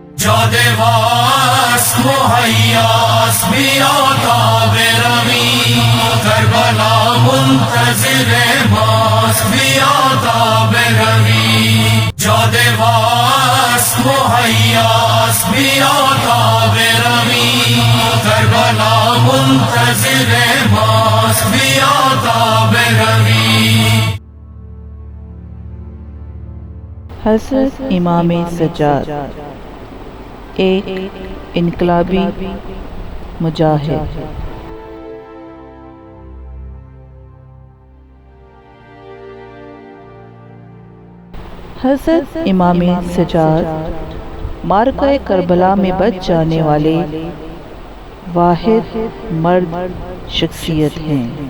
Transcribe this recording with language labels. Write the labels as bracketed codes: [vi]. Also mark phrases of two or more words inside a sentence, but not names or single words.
[ur] جاد واس مہیاس بیاتا بروی کربلا منتظر ماس بیاتا بروی جاد واس مہیاس بیاتا بروی کربلا منتظر ماس بیاتا بروی۔ حضرت امام سجاد ایک انقلابی مجاہد۔ حضرت امام سجاد معرکہ کربلا میں بچ جانے والے واحد مرد شخصیت ہیں۔